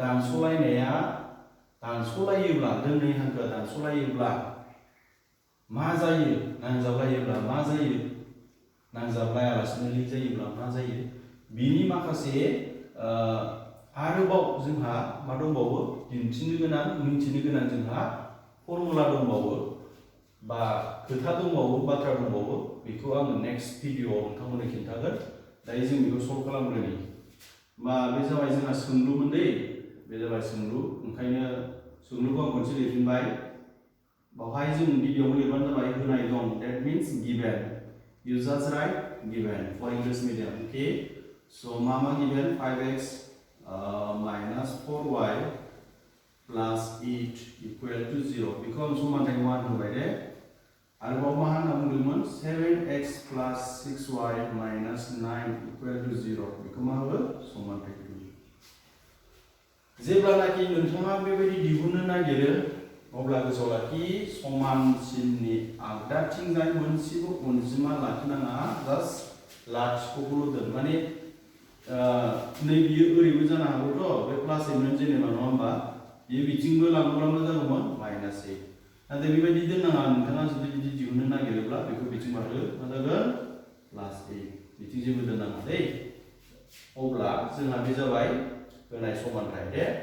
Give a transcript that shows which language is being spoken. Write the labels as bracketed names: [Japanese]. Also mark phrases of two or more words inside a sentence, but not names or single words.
[Bodo] दानस'लायोब्ला दोंनै हांखोआ दानस'लायोब्ला मा जायो नांजाबलायोब्ला मा जायो नांजाबलायालासिनो लिक जायोब्ला मा जायो बिनि माखासे आरोबाव जोंहा मा दंबावो दिन्थिनो गोनां मिन्थिनो गोनां जोंहा फर्मुला दंबावो बा खोथा दंबावो बाथ्रा दंबावो बेखौ आङो [English] next videoआव [Bodo] नोंथांमोननो खिन्थागोन दायो जों बेखौ सल्भ खालामग्रोनि बा बे जाबाय जोंहा सोंलुमोन दै बे जाबाय सोंलु ओंखायनो सोंलुखौ आं खनसे लिरफिनबाय बावहाय जों गिबियावनो लिरबानो जाबाय होनाय दं [English] that means given you just write given for English medium okay so मा given 5x minus 4y plus 8 equal to 0 [Bodo] बेखौ आं समानथाय 1 होबाय दे आरोबाव मा होनना बुंदोंमोन [English] 7x plus 6y minus 9 equal to 0 [Bodo] बेखौ मा होबो समानथाय 2 जेब्लानाखि नोंथाङा बेबायदि दिहुननो नागिरो अब्ला गोसोआव लाखि समानसिननि आगदाथिंजाय मोनसेबो अनजिमा लाखिनाङा जास्ट लाथिख'खौल' दोन माने नै बियो ओरैबो जानो हागौथ' बे प्लास 8 जेनेबा नङा होमबा बियो बिथिंबो लांब्ला मा जागौमोन माइनास 8 नाथाय बेबायदि दोननाङा नोंथाङा जुदि बिदि दिहुननो नागिरोब्ला बेखौ बिथिं बारहो मा जागोन प्लास 8 बिथिं जेबो दोननाङा दै अब्ला जोंहा बे जाबाय होनाय समानथाय दे